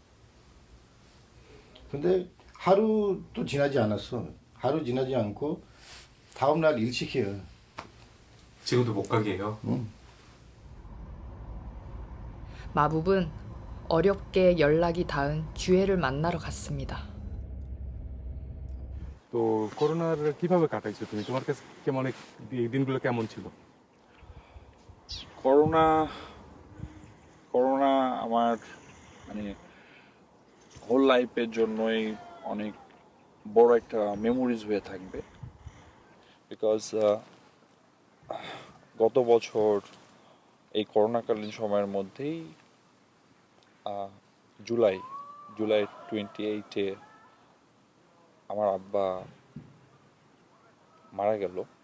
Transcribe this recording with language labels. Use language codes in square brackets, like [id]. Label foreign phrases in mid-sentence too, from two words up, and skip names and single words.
[ko] 근데 하루도 지나지 않았어. 하루 지나지 않고 다음날 일시켜요. 지금도 못 가게 해요? 응. 마북은 어렵게 연락이 닿은 주애를 만나러 갔습니다. [bn] তো করোনার কিভাবে কাটাইছো তুমি? তোমার কাছে কেমন এই দিনগুলো কেমন ছিল? করোনা আমার মানে [en] whole life-er [bn] জন্যই অনেক বড় একটা মেমোরিজ হয়ে থাকবে বিকজ গত বছর এই করোনাকালীন সময়ের মধ্যেই জুলাই 28-এ আমার আব্বা মারা গেল।